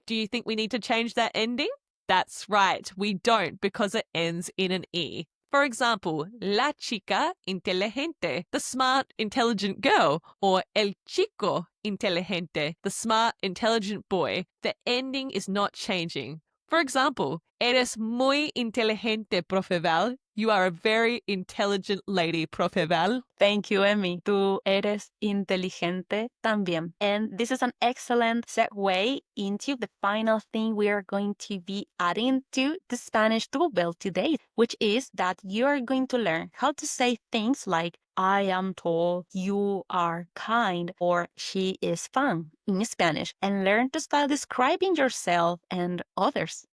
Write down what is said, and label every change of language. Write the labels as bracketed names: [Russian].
[English] Do you think we need to change that ending? That's right, we don't because it ends in an E. For example, [Spanish] la chica inteligente, [English] the smart, intelligent girl, or [Spanish] el chico inteligente, [English] the smart, intelligent boy. The ending is not changing. For example, [Spanish] eres muy inteligente, Profe Val. [English] You are a very intelligent lady, Profe Val. Thank you, Emmy. [Spanish] Tú eres inteligente también. [English] And this is an excellent segue into the final thing we are going to be adding to the Spanish tool belt today, which is that you are going to learn how to say things like I am tall, you are kind, or she is fun in Spanish, and learn to start describing yourself and others.